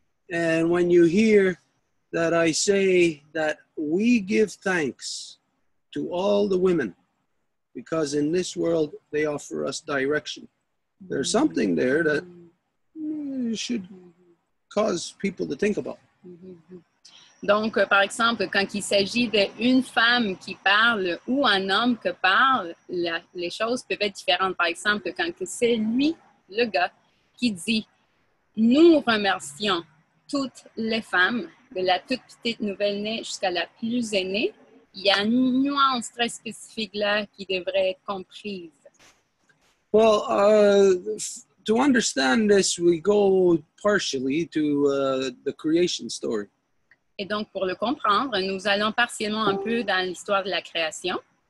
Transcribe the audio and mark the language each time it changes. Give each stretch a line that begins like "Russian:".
English: And when you hear that I say that we give thanks to all the women, because in this world they offer us direction. There's something there that should cause people to think about.
French: Donc, par exemple, quand il s'agit d'une femme qui parle ou un homme qui parle, les choses peuvent être différentes. Par exemple, quand c'est lui, le gars, qui dit « Nous remercions toutes les femmes, de la toute petite nouvelle-née jusqu'à la plus aînée », il y a une nuance très spécifique là qui devrait être comprise.
English: Well, to understand this, we go partially to the creation story.
French: Et donc, pour le comprendre, nous allons partiellement un peu dans l'histoire de la création.